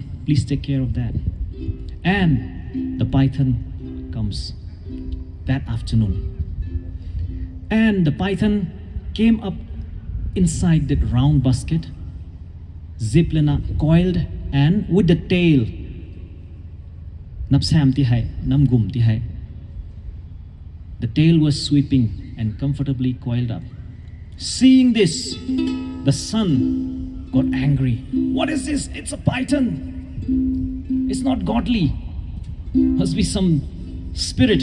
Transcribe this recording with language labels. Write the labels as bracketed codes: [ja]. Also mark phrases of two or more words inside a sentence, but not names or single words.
[en] Please take care of that." And the python comes that afternoon. And the python came up inside that round basket, ziplana coiled, and with the tail, [lus] napsam tihai, namgum tihai. [en] The tail was sweeping and comfortably coiled up. Seeing this, the son got angry. "What is this? It's a python. It's not godly. Must be some spirit."